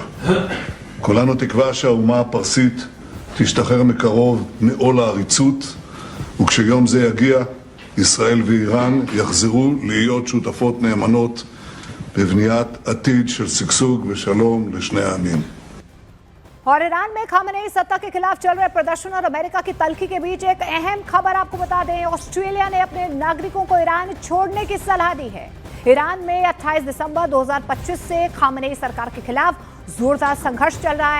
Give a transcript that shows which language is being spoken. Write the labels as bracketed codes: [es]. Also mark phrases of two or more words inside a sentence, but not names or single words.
[he] כולנו תקווה שהאומה הפרסית תשתחרר מקרוב מעול העריצות, וכשיום זה יגיע, ישראל ואיראן יחזרו להיות שותפות נאמנות בבניית עתיד של שגשוג ושלום לשני העמים. [hi] और ईरान में खामनेई सत्ता के खिलाफ चल रहे प्रदर्शन और अमेरिका की तल्खी के बीच एक अहम खबर आपको बता दें। ऑस्ट्रेलिया ने अपने नागरिकों को ईरान छोड़ने की सलाह दी है। ईरान में 28 दिसंबर 2025 से खामनेई सरकार के खिलाफ जोरदार संघर्ष चल रहा है।